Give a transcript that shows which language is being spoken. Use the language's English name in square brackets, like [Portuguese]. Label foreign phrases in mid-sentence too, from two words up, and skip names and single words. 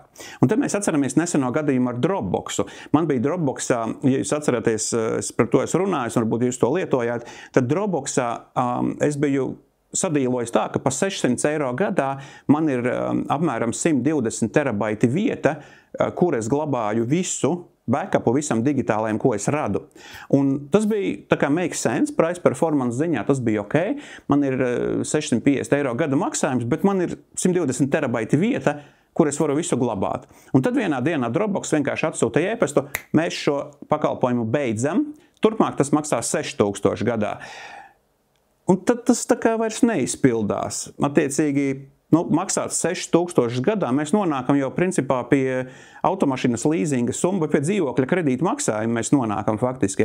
[Latvian] Un tad mēs atceramies neseno gadījumu ar Dropboxu. Man bija Dropboxā, ja jūs atceraties, par to es runāju, varbūt jūs to lietojāt, tad Dropboxā es biju sadīlojis tā, ka pa 600 eiro gadā man ir apmēram 120 terabaiti vieta, kur es glabāju visu backupu visam digitālajam, ko es radu. Un tas bija tā kā [English] make sense, price performance [Latvian] ziņā tas bija ok. Man ir 650 eiro gada maksājums, bet man ir 120 terabaiti vieta, kur es varu visu glabāt. Un tad vienā dienā Dropbox vienkārši atsūta e-pastu, mēs šo pakalpojumu beidzam, turpmāk tas maksā 6000 gadā. Un tad tas tā kā vairs neizpildās. Attiecīgi, maksāt 6000 gadā, mēs nonākam jau principā pie automašīnas līzinga summa, vai pie dzīvokļa kredīta maksājuma mēs nonākam faktiski.